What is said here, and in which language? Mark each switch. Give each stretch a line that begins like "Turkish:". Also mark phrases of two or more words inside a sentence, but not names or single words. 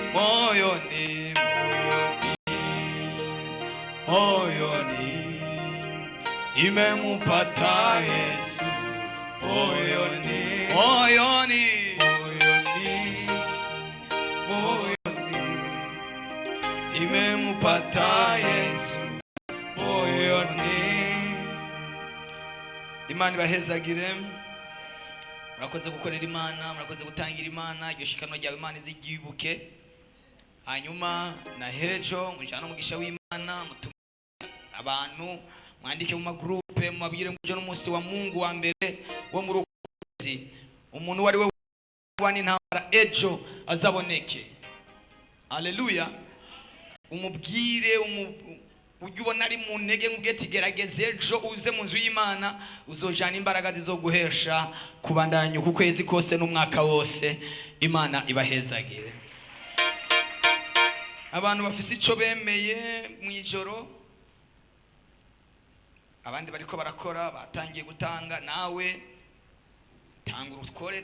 Swahili: nimemupata Yesu, moyoni nimemupata Yesu, moyoni.
Rundi: Imana ibahezagire. Murakoze gukorera Imana, murakoze gutangira Imana, iryo shikano ryawe Imana izigibuke. Hanyuma na hejo mujana umugisha w'Imana, mutume abantu, mwandike mu magroupe, mubabwire ngo ejo n'umunsi wa Mungu wa mbere wo mu rukwezi, umuntu wari we wani intambara ejo azaboneke. Haleluya. Umubwire ujye ubona ari mu ntege ngubwete gerageze ejo uze mu nzu y'Imana, uzojana imbaraga zizoguhesha kubandanya ku kwezi kose n'umwaka wose. Imana ibahezagire. Abantu bafise ico bemeye mu ijoro, abandi bariko barakora, batangiye gutanga, nawe tanga urukore.